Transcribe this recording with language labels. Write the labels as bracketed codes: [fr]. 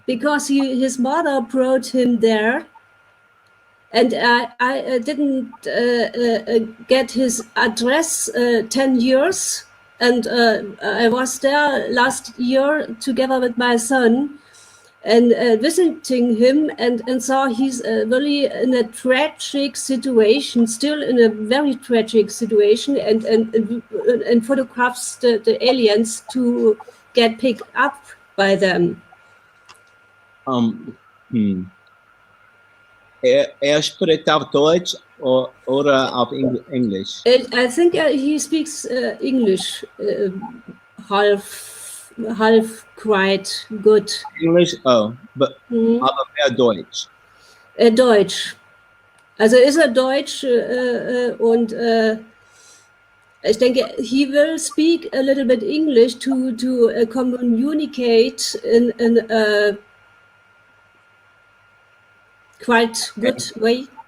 [en] because his mother brought him there, and I didn't get his address 10 years, and I was there last year together with my son, and visiting him, and saw he's really in a tragic situation, still in a very tragic situation, and photographs the aliens to get picked up by them. hmm. [de] Er spricht auf Deutsch oder auf Englisch? [en] I think he speaks English half quite good. English? Oh, but Mhm. [de] aber mehr Deutsch. Deutsch. Also ist er Deutsch und ich denke, [en] he will speak a little bit English to communicate in a quite good way.